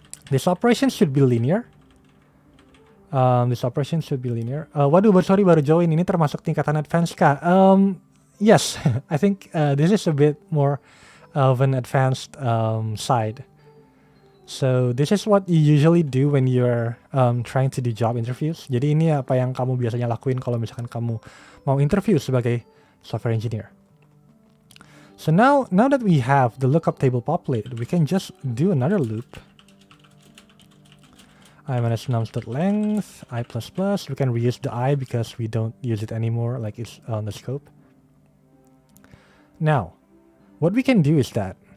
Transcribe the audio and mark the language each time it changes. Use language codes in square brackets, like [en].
[en] This operation should be linear. [id] Waduh, sorry baru join, ini termasuk tingkatan advance kah? [en] Yes, I think this is a bit more of an advanced side. So this is what you usually do when you're trying to do job interviews. [id] Jadi ini apa yang kamu biasanya lakuin kalau misalkan kamu mau interview sebagai software engineer. [en] So now that we have the lookup table populated, we can just do another loop. I minus nums.length, I plus plus. We can reuse the I because we don't use it anymore, like it's on the scope. Now, what we can do is that